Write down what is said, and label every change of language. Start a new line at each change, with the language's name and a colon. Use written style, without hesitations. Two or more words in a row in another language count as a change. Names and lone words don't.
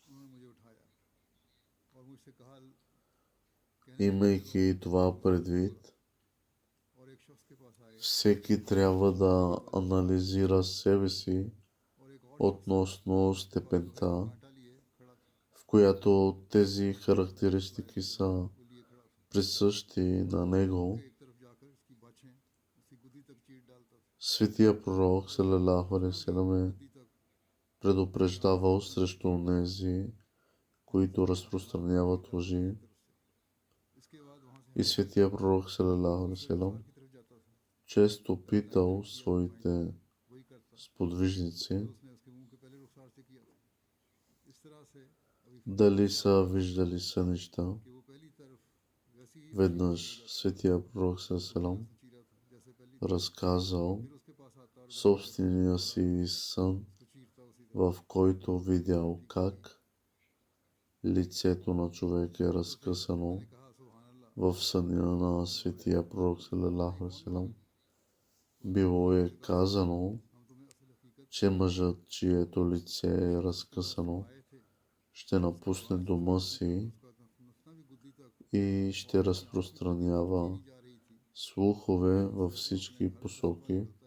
Bulgarian: Имайки това предвид, всеки трябва да анализира себе си относно степента, в която тези характеристики са присъщи на него. Светия пророк
Arabic: صلى الله عليه سلام
Bulgarian: е предупреждавал срещу онези, които разпространяват лъжи. И светия пророк
Arabic: صلى الله عليه سلام
Bulgarian: често питал своите сподвижници дали са виждали сънища. Веднъж светия пророк
Arabic: صلى الله عليه سلام
Bulgarian: разказал собствения си сън, в който видял как лицето на човек е разкъсано. В съня на светия пророк
Arabic: صلى الله عليه سلام
Bulgarian: било е казано, че мъжът, чието лице е разкъсано, ще напусне дома си и ще разпространява слухове във всички посоки.